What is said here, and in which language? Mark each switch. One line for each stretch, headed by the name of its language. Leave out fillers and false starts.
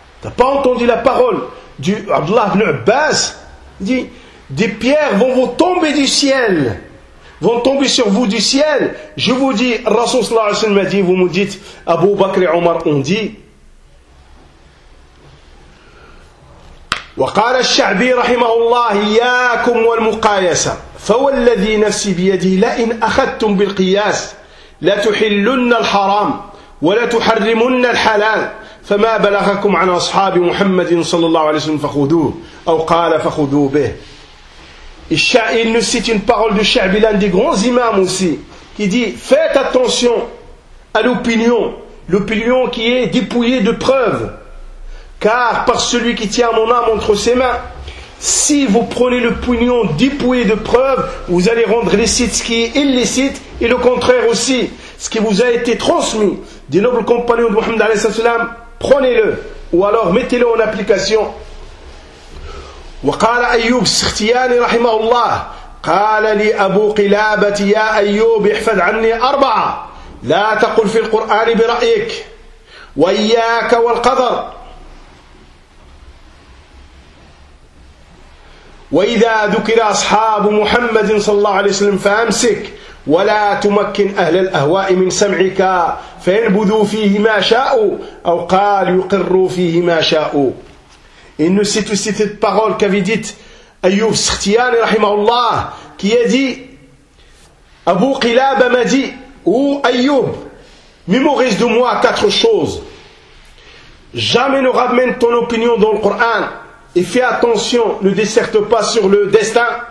French: Tu n'as pas entendu la parole du Abdullah ibn Abbas, dit, des pierres vont vous tomber du ciel, vont tomber sur vous du ciel. Je vous dis, Rasoul sallallahu alayhi wa sallam a dit, vous me dites, Abu Bakr et Omar ont dit.
Arabic: وقال الشعبي رحمه الله إياكم والمقايسة فوالذي نفسي بيدي لئن أخذتم بالقياس لتحلن الحرام ولا تحرمن الحلال فما بلغكم عن أصحاب محمد صلى الله عليه وسلم فخذوه أو قال فخذوه به. الشعبي نسيت
French: une parole du Shaabi, l'un des grands imams aussi, qui dit, faites attention à l'opinion, l'opinion qui est dépouillée de preuves. Car par celui qui tient mon âme entre ses mains, si vous prenez le pognon dépouillé de preuves, vous allez rendre licite ce qui est illicite, et le contraire aussi, ce qui vous a été transmis des nobles compagnons de Mohammed alayhi sallam, prenez-le, ou alors mettez-le en application.
Arabic: وقال أيوب السختياني رحمه الله قال لي أبو قلابة يا أيوب احفظ عني أربعة لا تقل في القرآن برأيك وإياك والقدر وإذا ذكر أصحاب محمد صلى الله عليه وسلم فأمسك ولا تمكن أهل الأهواء من سمعك فينبذوا فيه ما شاء أو قال يقروا فيه ما شاء.
French: Il ne cite aussi cette parole qu'avait dit Ayyub Sikhtiyani rahimahullah, qui a dit, Abu Qilaba m'a dit, ou Ayyub, mémorise de moi quatre choses. Jamais ne ramène ton opinion dans le Coran. Et fais attention, ne desserte pas sur le destin.